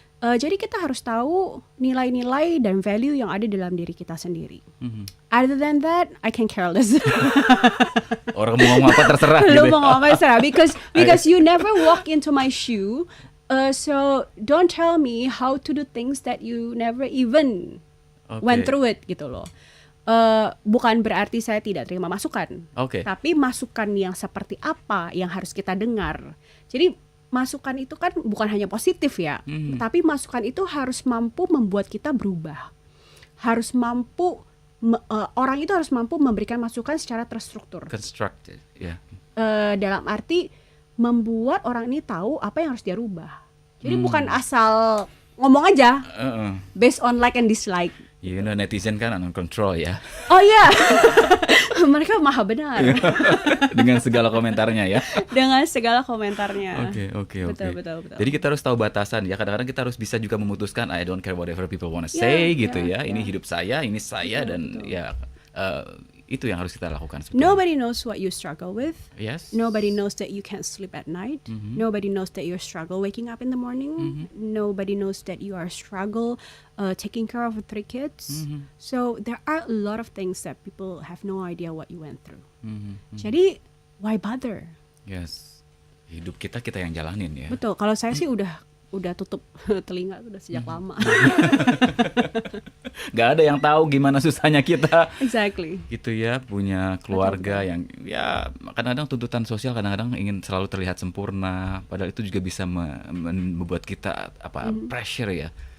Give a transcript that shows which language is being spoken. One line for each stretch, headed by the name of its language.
Indonesian: Jadi kita harus tahu nilai-nilai dan value yang ada dalam diri kita sendiri.
English: Other than that, I can care less.
Indonesian: Orang mau ngomong apa terserah. Lu mau ngomong apa terserah.
English: Because you never walk into my shoe. So don't tell me how to do things that you never even went through it
Indonesian: gitu loh. Bukan berarti saya tidak terima masukan. Tapi masukan yang seperti apa yang harus kita dengar. Jadi masukan itu kan bukan hanya positif ya, tapi masukan itu harus mampu membuat kita berubah. Harus mampu, orang itu harus mampu memberikan masukan secara terstruktur.
English: Constructed,
Indonesian: dalam arti membuat orang ini tahu apa yang harus dia rubah. Jadi bukan asal ngomong aja,
English: based on like and dislike. You know, netizen kan on control ya.
Indonesian: Oh iya, mereka maha benar. Dengan segala komentarnya ya. Dengan segala komentarnya. Oke. Betul. Jadi kita harus tahu batasan ya. Kadang-kadang kita harus bisa juga memutuskan
English: I don't care whatever people wanna say
Indonesian: gitu ya. Ini hidup saya, ini saya, dan ya itu yang harus kita lakukan sebetulnya.
English: Nobody knows what you struggle with. Yes. Nobody knows that you can't sleep at night. Nobody knows that you struggle waking up in the morning. Nobody knows that you are struggle taking care of 3 kids. So there are a lot of things that people have no idea what you went through. Jadi why bother? Yes.
Indonesian: Hidup kita yang jalanin ya. Betul. Kalau saya sih udah tutup telinga udah sejak lama. Gak ada yang tahu gimana susahnya kita.
English: Exactly.
Indonesian: Gitu ya, punya keluarga yang ya kadang-kadang tuntutan sosial kadang-kadang ingin selalu terlihat sempurna, padahal itu juga bisa membuat kita pressure ya.